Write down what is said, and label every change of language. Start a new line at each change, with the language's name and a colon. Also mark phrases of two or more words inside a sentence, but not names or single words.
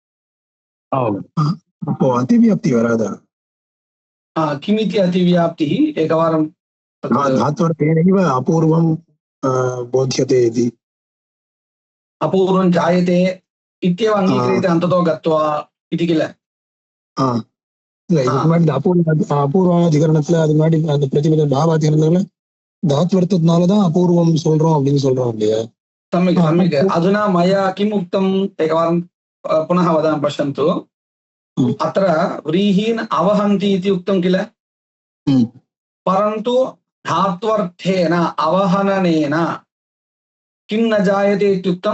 Sanskrit: अतिव्याप्तिः वराद किमिति अतिव्याप्तिः एकवारं धात्वर्थेनैव अपूर्वं बोध्यते इति अपूर्वं जायते इत्येव अङ्गीक्रियते अन्ततो गत्वा इति किल
Tamil: அபூர்வாதிகரணத்துல அது முன்னாடி அந்த பிரதிபல பாவாதிகரணத்துல தாத்வர்த்தத்தினாலதான் அபூர்வம் சொல்றோம் அப்படின்னு சொல்றோம் இல்லையா
Sanskrit: सम्यक् अधुना मया किम् उक्तम् एकवारं पुनः वदामि पश्यन्तु अत्र व्रीहीन् अवहन्ति इति उक्तं किल परन्तु धात्वर्थेन अवहननेन किं न जायते इत्युक्तम्